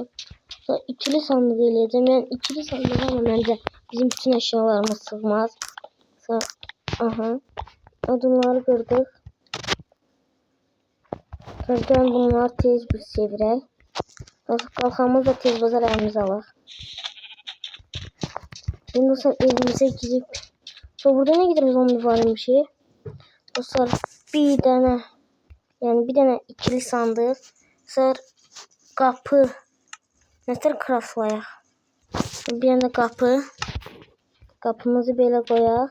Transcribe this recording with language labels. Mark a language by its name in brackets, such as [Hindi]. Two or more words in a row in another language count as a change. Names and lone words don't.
[Azerbaijani] İkili sandık eləyəcəm. Yəni ikili sandık ama məncə bizim bütün eşyalarımız sığmaz. Aha. Odunları qırdıq. Sonra bunları tez bir çevirək. Qalxanımız da tez bazar əlimizi alaq. [Turkish] Şimdi dostlar evimize girip sonra burada ne gidiyoruz zombi varmış ya. [Azerbaijani] Dostlar bir tane yani bir tane ikili sandık. Sonra kapı. Nedir craftlayaq. Bir tane kapı. Kapımızı belə qoyaq.